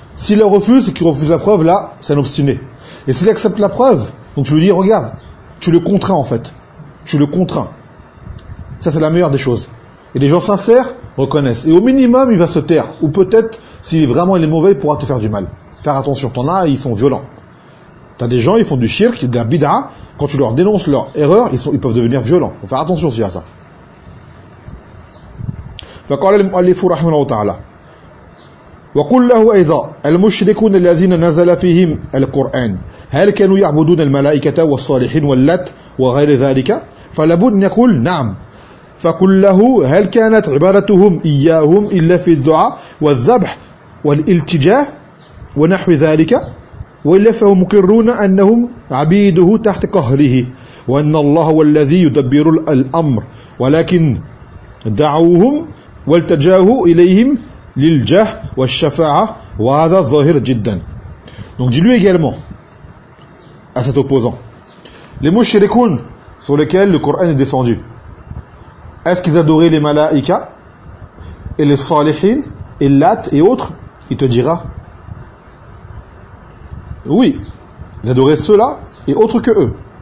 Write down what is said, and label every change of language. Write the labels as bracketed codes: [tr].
[fr] S'il refuse, c'est qu'il refuse la preuve, là, c'est un obstiné. Et s'il accepte la preuve, donc tu lui dis, regarde, tu le contrains en fait. Tu le contrains. Ça, c'est la meilleure des choses. Et les gens sincères reconnaissent. Et au minimum, il va se taire. Ou peut-être, si vraiment il est mauvais, il pourra te faire du mal. Faire attention, t'en as, ils sont violents. T'as des gens, ils font du shirk, de la bid'a. Quand tu leur dénonces leur erreur, ils peuvent devenir violents. Faut faire attention aussi à ça. [ar] فَقَالَ الْمُؤَلِّفُ رَحْمَ اللَّهُ تَعَالَى وقل له أيضا المشركون الذين نزل فيهم القرآن هل كانوا يعبدون الملائكة والصالحين واللات وغير ذلك فلابد أن يقول نعم فقل له هل كانت عبادتهم إياهم إلا في الدعاء والذبح والالتجاء ونحو ذلك وإلا فهم مقرون أنهم عبيده تحت قهره وأن الله هو الذي يدبر الأمر ولكن دعوهم والتجاه إليهم l'iljah wa shafa'a wa hadha dhahir jiddan. [fr] Donc dis-lui également à cet opposant, les mushrikoun sur lesquels le Coran est descendu, est-ce qu'ils adoraient les malaïka et les salihin et l'at et autres? Il te dira oui, ils adoraient ceux-là et autres que eux.